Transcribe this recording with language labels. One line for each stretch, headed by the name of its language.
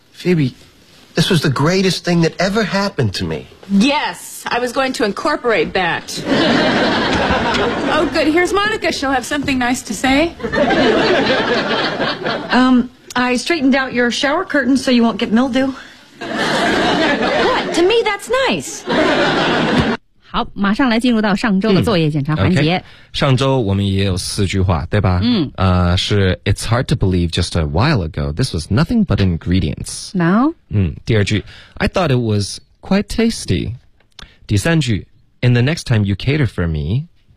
English: Phoebe, this was the greatest thing that ever happened to me. Yes, I was going to incorporate that. Oh, good. Here's Monica. She'll have something nice to say. I straightened out your shower curtain so you won't get mildew. What? To me, that's nice.
Chinese: 好，马上来进入到上周的作业检查环节。上周我们也有四句话，对吧？是
English: It's hard to believe just a while ago, this was nothing but ingredients. Now?
Chinese: 第二句
English: I thought it was quite tasty.
Chinese: 第三句
English: And the next time you cater for me.